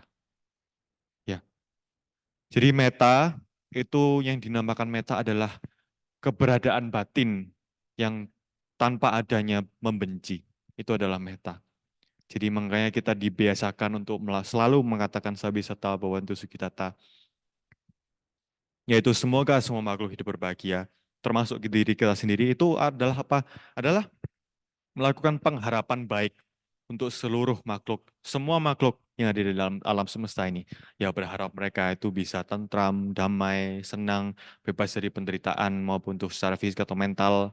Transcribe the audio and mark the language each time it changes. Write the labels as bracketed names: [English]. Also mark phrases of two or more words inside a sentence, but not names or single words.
[Indonesian] Ya. Jadi meta itu yang dinamakan meta adalah keberadaan batin yang tanpa adanya membenci. Itu adalah meta. Jadi makanya kita dibiasakan untuk selalu mengatakan [Pali] sabisata bhavantu sukhitata, [Indonesian] yaitu semoga semua makhluk hidup berbahagia, termasuk diri kita sendiri. Itu adalah apa? Adalah melakukan pengharapan baik untuk seluruh makhluk, semua makhluk yang ada di dalam alam semesta ini. Ya berharap mereka itu bisa tentram, damai, senang, bebas dari penderitaan maupun untuk secara fisik atau mental.